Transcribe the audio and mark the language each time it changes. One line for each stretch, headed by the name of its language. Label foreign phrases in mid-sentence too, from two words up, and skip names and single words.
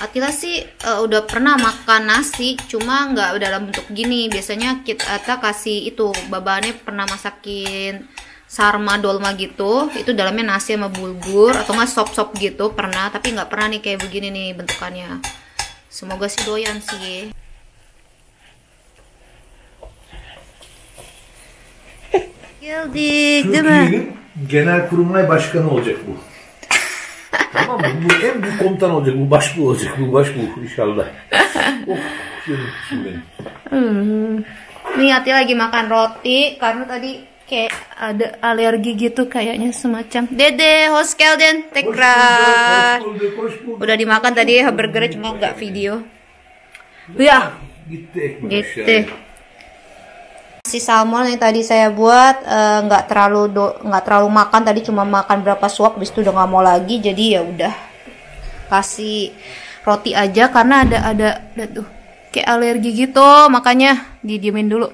Indonesian: Atila sih udah pernah makan nasi, cuma nggak dalam bentuk gini. Biasanya kita kasih itu, babane pernah masakin sarma dolma gitu, itu dalamnya nasi sama bulgur atau nggak sop-sop gitu pernah, tapi nggak pernah nih kayak begini nih bentukannya. Semoga sih doyan sih.
Turkish: Geldik değil mi? Türkiye'nin genel kurmay başkanı olacak bu. Tamam mı? Bu en büyük komutan olacak. Bu başbu olacak. Bu başbu inşallah. Oh, canım benim.
Indonesian: Nih Ati lagi makan roti karena tadi kayak ada alergi gitu kayaknya semacam.
Turkish: Dede, hoş geldin tekrar. Hoş bulduk.
Indonesian: Udah dimakan tadi burgernya cuma nggak video. Ya,
Turkish: Gitti ekmek
Indonesian: gitu.
Turkish: aşağıya.
Indonesian: Si salmon yang tadi saya buat nggak terlalu makan, tadi cuma makan berapa suap, habis itu udah nggak mau lagi, jadi ya udah kasih roti aja karena ada tuh kayak alergi gitu, makanya didiemin dulu.